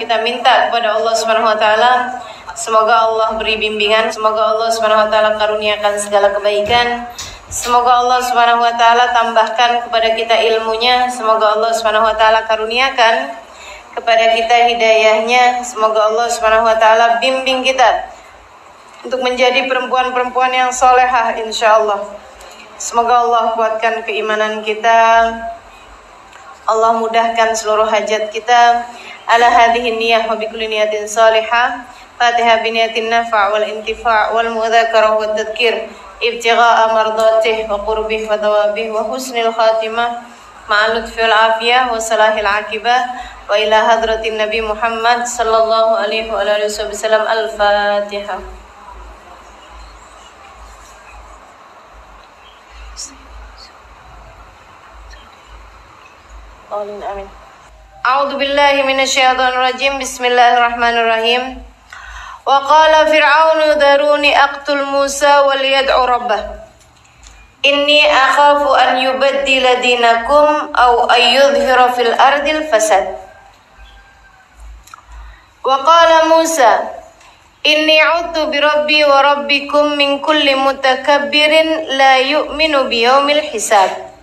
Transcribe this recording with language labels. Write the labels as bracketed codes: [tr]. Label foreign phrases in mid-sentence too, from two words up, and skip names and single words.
[ms] Kita minta kepada [ar] الله سبحانه وتعالى, [ms] semoga Allah beri bimbingan, semoga [ar] الله سبحانه وتعالى [ms] karuniakan segala kebaikan, semoga [ar] الله سبحانه وتعالى [ms] tambahkan kepada kita ilmunya, semoga [ar] الله سبحانه وتعالى [ms] karuniakan kepada kita hidayahnya, semoga [ar] الله سبحانه وتعالى [ms] bimbing kita untuk menjadi perempuan-perempuan yang solehah insyaallah. Semoga Allah kuatkan keimanan kita, Allah mudahkan seluruh hajat kita. [ar] على هذه النية وبكل نية صالحة. الفاتحة بنية النفع والانتفاع والمذاكرة والتذكير ابتغاء مرضاته وقربه وثوابه وحسن الخاتمة مع اللطف والعافية وصلاح العاقبة وإلى حضرة النبي محمد صلى الله عليه وعلى آله وسلم. الفاتحة. آمين. أعوذ بالله من الشيطان الرجيم. بسم الله الرحمن الرحيم. وقال فرعون ذروني أقتل موسى وليدع ربه. إني أخاف أن يبدل دينكم أو أن يظهر في الأرض الفساد. وقال موسى إني عذت بربي وربكم من كل متكبر لا يؤمن بيوم الحساب.